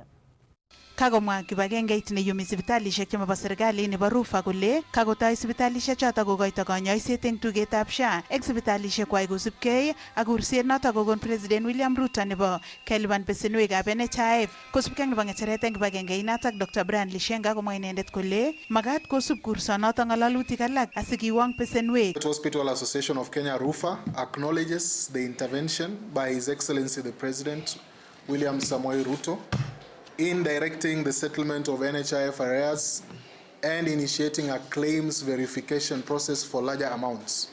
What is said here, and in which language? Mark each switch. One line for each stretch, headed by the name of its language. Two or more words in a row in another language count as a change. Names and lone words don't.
Kalenjin: Kagomwa kibagengeit neyumi sipitalisiek chemabo serikali nebo Rufa kole kakotoi sipitalisiek choto kokoito konyoiset eng tugetab SHA eng sipitalisiek kwai kosubkei ak kurset noto kokon President William Ruto nebo kelipan besenwekab NHIF kosubkei nebo ngecheret eng kibagengeit notok Dr. Brian Lishenga komwa inendet kole magat kosub kursonoto ngalalutik alak asikiwong besenwek.
English: The Hospital Association of Kenya Rufa acknowledges the intervention by His Excellency the President William Samoei Ruto in directing the settlement of NHIF arrears and initiating a claims verification process for larger amounts.